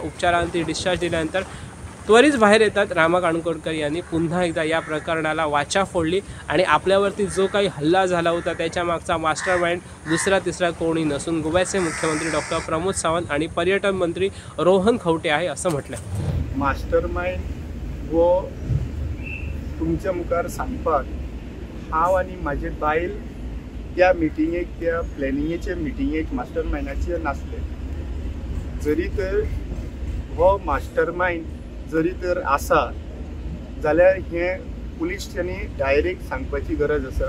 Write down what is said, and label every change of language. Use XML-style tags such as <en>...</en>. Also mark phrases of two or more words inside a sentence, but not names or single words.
<mr>उपचारांती डिस्चार्ज दिल्यानंतर त्वरित बाहेर येतात रामा काणकोणकर यांनी पुन्हा एकदा या प्रकरणाला वाचा फोडली आणि आपल्यावरती जो काही हल्ला झाला होता त्याच्या मागचा मास्टरमाइंड दुसरा तिसरा कोणी नसून गोव्याचे मुख्यमंत्री डॉक्टर प्रमोद सावंत आणि पर्यटन मंत्री रोहन खवटे आहे असं म्हटलं.</mr> <kok>मास्टरमाइंड वो तुमच्या मुखार सांगपाक हांव आनी म्हाजे बायल त्या मिटिंगेक, त्या प्लॅनिंगेचे मिटिंगेक मास्टरमाइंडाचे नासले. जरी तर हो मास्टरमाइंड जरी तर आसा जाल्यार हे पुलिसांनी डायरेक्ट सांगपाची गरज आसा.</kok>